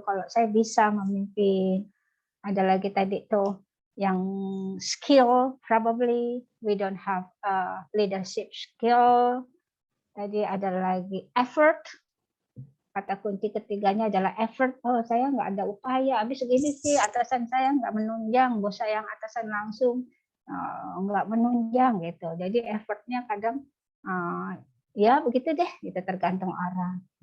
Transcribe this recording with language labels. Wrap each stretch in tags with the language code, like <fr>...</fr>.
<id>Kalau saya bisa memimpin. Ada lagi tadi tuh yang</id> <en>skill, probably we don't have leadership skill.</en> <id>Tadi ada lagi effort. Kata kunci ketiganya adalah effort. Oh, saya nggak ada upaya. Habis segini sih atasan saya nggak menunjang, bos saya yang atasan langsung nggak menunjang gitu. Jadi effortnya kadang ya begitu deh, gitu tergantung orang.</id>